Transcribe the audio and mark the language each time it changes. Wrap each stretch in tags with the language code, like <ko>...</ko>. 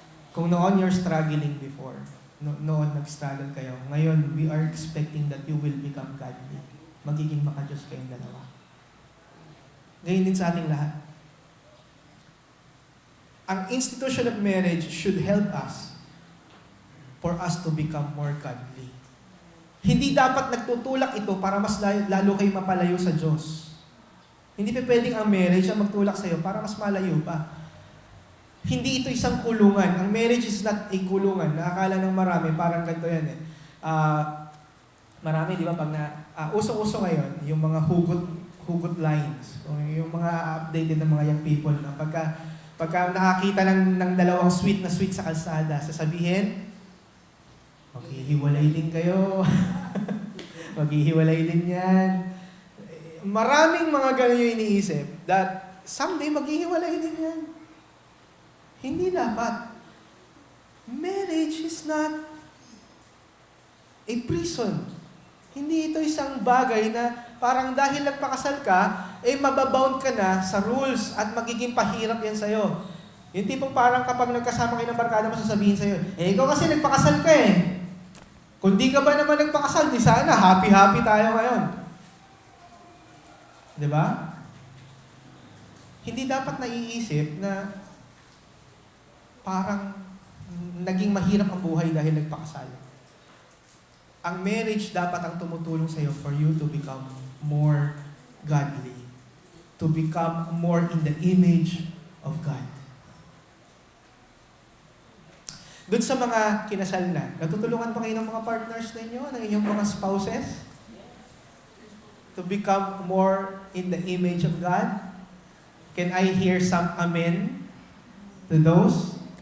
<tl>Kung noon</tl> <en>you're struggling before,</en> <tl>noon nag-struggle kayo, ngayon</tl> <en>we are expecting that you will become godly.</en> <tl>Magiging maka-Diyos kayong dalawa. Ngayon din sa ating lahat.</tl> <en>Ang institution of marriage should help us for us to become more godly.</en> <tl>Hindi dapat nagtutulak ito para mas lalo kayo mapalayo sa Diyos. Hindi pa pwedeng ang marriage ang magtulak sa iyo para mas malayo pa. Hindi ito isang kulungan. Ang marriage is not a kulungan. Nakakala ng marami, parang ganito yan eh. Marami, di ba, pag usong-uso ngayon, yung mga hugot lines, o yung mga updated ng mga young people, na pagka nakakita ng dalawang sweet na sweet sa kalsada, sasabihin, maghihiwalay din kayo. Maghihiwalay din yan. Maraming mga ganun yung iniisip that someday maghihiwalay din yan. Hindi dapat.</tl> <en>Marriage is not a prison.</en> <tl>Hindi ito isang bagay na parang dahil nagpakasal ka, mababound ka na sa rules at magiging pahirap yan sa'yo. Yung tipong parang kapag nagkasama kayo ng barkada mo, sasabihin sa'yo, ikaw kasi nagpakasal ka eh. Kung di ka ba naman nagpakasal, di sana, happy-happy tayo ngayon. Di ba? Hindi dapat naiisip na parang naging mahirap ang buhay dahil nagpakasal. Ang marriage dapat ang tumutulong sa iyo</tl> <en>for you to become more godly. To become more in the image of God.</en> <tl>Doon sa mga kinasal na, natutulungan pa kayo ng mga partners ninyo, ng inyong mga spouses?</tl> <en>To become more in the image of God? Can I hear some amen to those?</en>